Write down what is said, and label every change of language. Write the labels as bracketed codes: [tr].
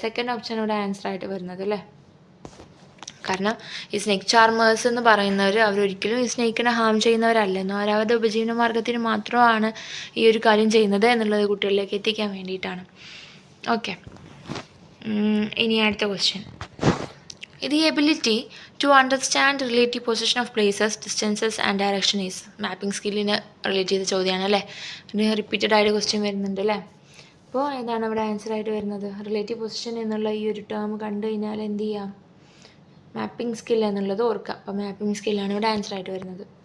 [ml] Second option ഇവിടെ answer ആയിട്ട് വരുന്നത് അല്ലേ. കാരണം ഈ സ്നേക്ക് ചാർമേഴ്സ് എന്ന് പറയുന്നവർ അവരൊരിക്കലും ഈ സ്നേക്കിനെ ഹാം ചെയ്യുന്നവരല്ലെന്നോ അവരവരുടെ ഉപജീവന മാർഗ്ഗത്തിന് മാത്രമാണ് ഈ ഒരു കാര്യം ചെയ്യുന്നത് എന്നുള്ളത് കുട്ടികളിലേക്ക് എത്തിക്കാൻ വേണ്ടിയിട്ടാണ്. ഓക്കെ, ഇനി അടുത്ത question. [en] The ability to understand relative position of places, distances and direction is. [ml] Mapping സ്കില്ലിന് relate ചെയ്ത ചോദ്യമാണ് അല്ലേ. പിന്നെ റിപ്പീറ്റഡ് ആയിട്ട് ക്വസ്റ്റ്യൻ വരുന്നുണ്ട് അല്ലേ. അപ്പോൾ ഏതാണ് ഇവിടെ ആൻസർ ആയിട്ട് വരുന്നത്? റിലേറ്റീവ് പൊസിഷൻ എന്നുള്ള ഈ ഒരു ടേം കണ്ടു കഴിഞ്ഞാൽ എന്ത് ചെയ്യാം? മാപ്പിംഗ് സ്കിൽ എന്നുള്ളത് ഓർക്കുക. അപ്പോൾ മാപ്പിംഗ് സ്കില്ലാണ് ഇവിടെ ആൻസർ ആയിട്ട് വരുന്നത്.